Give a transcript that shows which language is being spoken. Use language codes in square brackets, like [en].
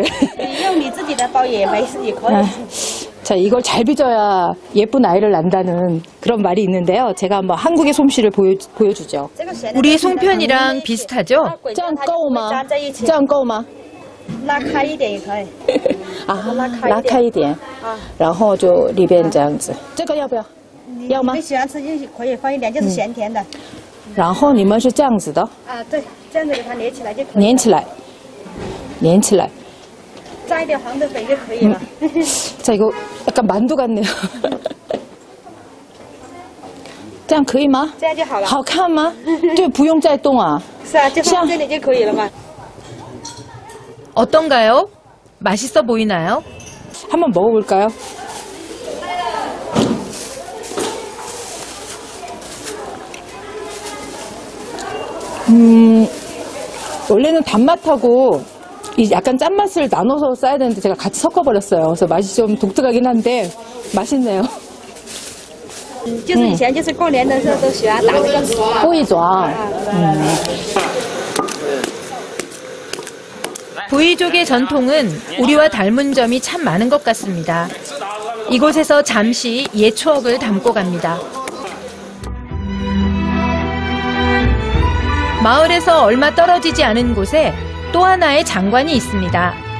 [zh] 你用你自己的包也没事，也可以。 [ko] 자, 이걸 잘 빚어야 예쁜 아이를 낳는다는 그런 말이 있는데요. 제가 한번 한국의 솜씨를 보여주죠. 우리 송편이랑 비슷하죠? [zh] 这样够吗？这样够吗？拉开一点也可以。啊，拉开一点，然后就里边这样子。这个要不要？要吗你？喜欢吃就可以放一点，就是咸甜的。然后你们是这样子的，啊，对，这样子给它连起来就可以。粘起来，粘起来。加一点黄豆粉就可以了。 [ko] 자, 이거 약간 만두 같네요. [zh] 这样可以吗？这样就好了。好看吗？就不用再动啊。是啊，就放这里就可以了嘛。 [ko] 어떤가요? 맛있어 보이나요? 한번 먹어볼까요? 원래는 단맛하고 이 약간 짠맛을 나눠서 써야 되는데 제가 같이 섞어버렸어요. 그래서 맛이 좀 독특하긴 한데 맛있네요. [zh] 就是以前就是过年的时候都喜欢打这个吃嘛。 [ko] 꼬이좌. 부이족의 전통은 우리와 닮은 점이 참 많은 것 같습니다. 이곳에서 잠시 옛 추억을 담고 갑니다. 마을에서 얼마 떨어지지 않은 곳에 또 하나의 장관이 있습니다.